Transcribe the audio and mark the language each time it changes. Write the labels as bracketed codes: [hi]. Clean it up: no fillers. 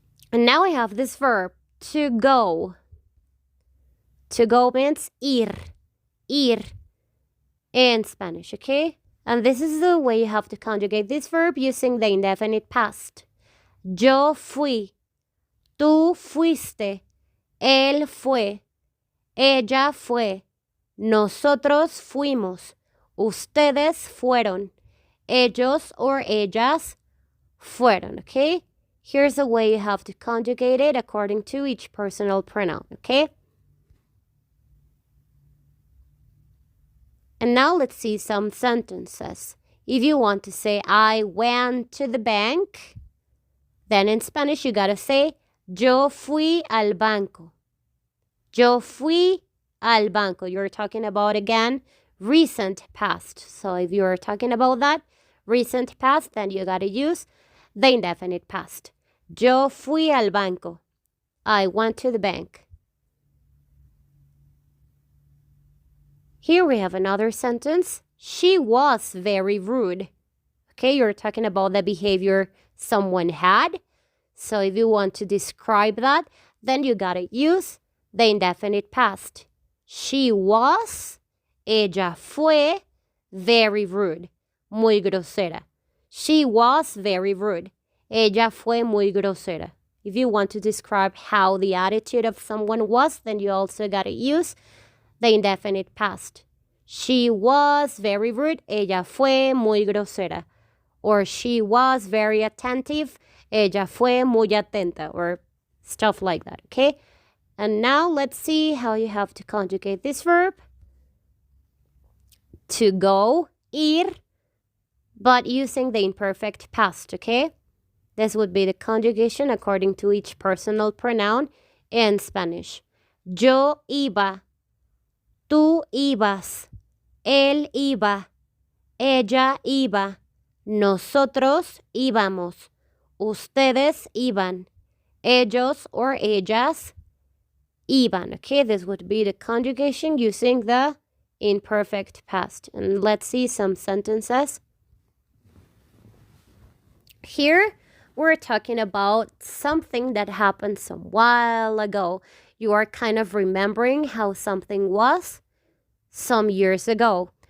[en] And now we have this verb, to go. To go means ir in Spanish, okay? And this is the way you have to conjugate this verb using the indefinite past. [es] Yo fui, tú fuiste, él fue, ella fue, nosotros fuimos, ustedes fueron, ellos or ellas fueron, okay? [en] Here's the way you have to conjugate it according to each personal pronoun, okay? And now let's see some sentences. If you want to say, I went to the bank, then in Spanish you gotta say, [es] yo fui al banco. Yo fui al banco. [en] You're talking about, again, recent past. So if you're talking about that, recent past, then you gotta use the indefinite past. [es] Yo fui al banco. [en] I went to the bank. Here we have another sentence. She was very rude. Okay, you're talking about the behavior someone had. So if you want to describe that, then you gotta use the indefinite past. She was, [es] ella fue, [en] very rude, [es] muy grosera. [en] She was very rude. [es] Ella fue muy grosera. [en] If you want to describe how the attitude of someone was, then you also gotta use the indefinite past. She was very rude. [es] Ella fue muy grosera. [en] Or she was very attentive. [es] Ella fue muy atenta. [en] Or stuff like that, okay? And now let's see how you have to conjugate this verb. To go, ir, but using the imperfect past, okay? This would be the conjugation according to each personal pronoun in Spanish. [es] Yo iba. Tú ibas, él iba, ella iba, nosotros íbamos, ustedes iban, ellos or ellas iban. [en] Okay, this would be the conjugation using the imperfect past. And let's see some sentences. Here, we're talking about something that happened some while ago. You are kind of remembering how something was some years ago.